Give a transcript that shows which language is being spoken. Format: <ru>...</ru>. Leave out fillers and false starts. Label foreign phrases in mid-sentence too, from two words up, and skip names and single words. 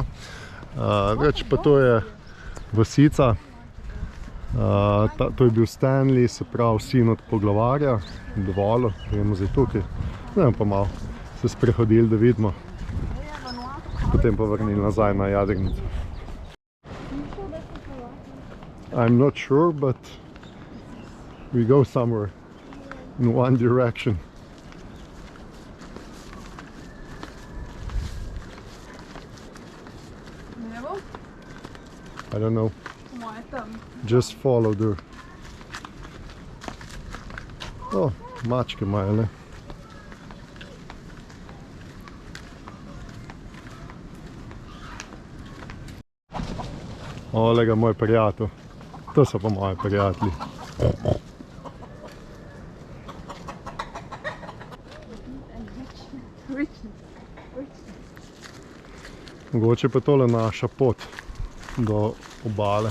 <sl>Reč pa to je vasica. To je bil Stanley, se pravi sin od poglavarja. Dovolj, gremo zdaj tukaj. Zdaj pa malo se sprehodili, da vidimo. Potem pa vrnili nazaj na jadrnico.</sl> <en>I'm not sure, but we go somewhere in one direction. I don't know. Just follow the...</en> <sl>Oh, mačke imajo, ne? Ole ga, moj prijatelj. To so pa moji prijatelji. Mogoče pa tole naša pot do obale.</sl>